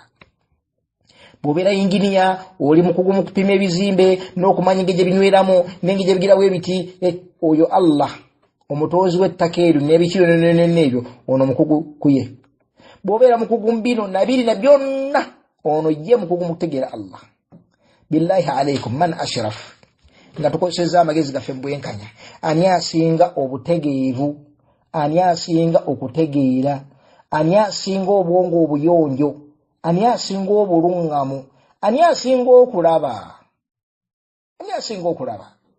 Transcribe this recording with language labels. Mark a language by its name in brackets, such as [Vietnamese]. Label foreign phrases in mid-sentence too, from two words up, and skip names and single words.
[Ganda] Bw'obeera yinginiya oli mukugu mu kupima ebizimbe n'okumanya engeri gye binyweramu n'engeri gye bigirawo ebiti, oyo Allah omutoozi w'ettaka eryo n'ebikiro n'ebyo, ono mukugu kuye. Bw'obeera mukugu mu bino na biri na byonna, ono ye mukugu mu kutegeera Allah. [Arabic] بالله عليكم من أشرف, [Ganda] nga tukozesezza amagezi gaffe mu bwenkanya, ani asinga obutegeevu, ani asinga okutegeera, ani asinga obwongo obuyonjo, ani asinga obulungamu, ani asinga okulaba, ani asinga okulaba.